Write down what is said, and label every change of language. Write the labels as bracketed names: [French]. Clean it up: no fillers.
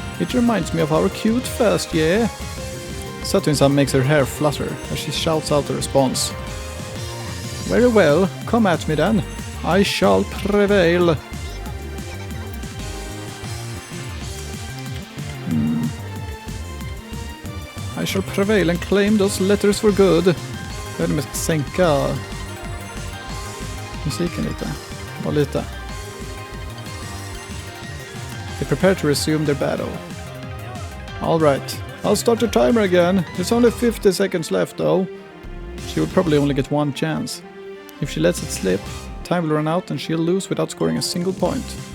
[English] It reminds me of our cute first year. Satoin-san makes her hair flutter as she shouts out a response. Very well, come at me then. I shall prevail. I shall prevail and claim those letters for good. [Swedish] Jag hade mest sänka musiken lite. Bara lite. [English] They prepare to resume their battle. Alright, I'll start the timer again. There's only 50 seconds left though. She would probably only get 1 chance. If she lets it slip, time will run out and she'll lose without scoring a single point.